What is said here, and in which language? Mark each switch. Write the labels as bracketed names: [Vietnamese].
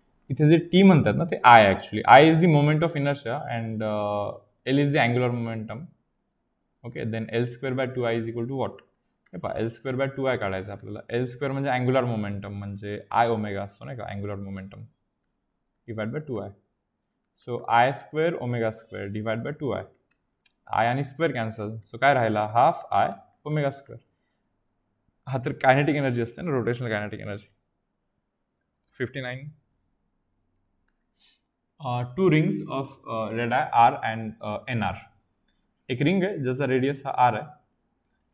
[Marathi] इथे जे टी म्हणतात ना ते I, [English] Actually I is the moment of inertia and L is the angular momentum. Okay. Then L square by 2i is equal to what. [Marathi] हे पहा, L square by 2i काढायचं आपल्याला. L square म्हणजे angular momentum, म्हणजे i omega असतो नाही का, angular momentum divide by 2i. [English] So I square omega square divide by 2i. [Marathi] I आणि स्क्वेअर कॅन्सल, सो काय राहिला, हाफ आय ओमेगा स्क्वेअर. हा तर कायनेटिक एनर्जी असते ना, rotational kinetic energy. 59. [English] 2 rings of radii R and N R. [Marathi] एक ring आहे ज्याचा रेडियस हा आर आहे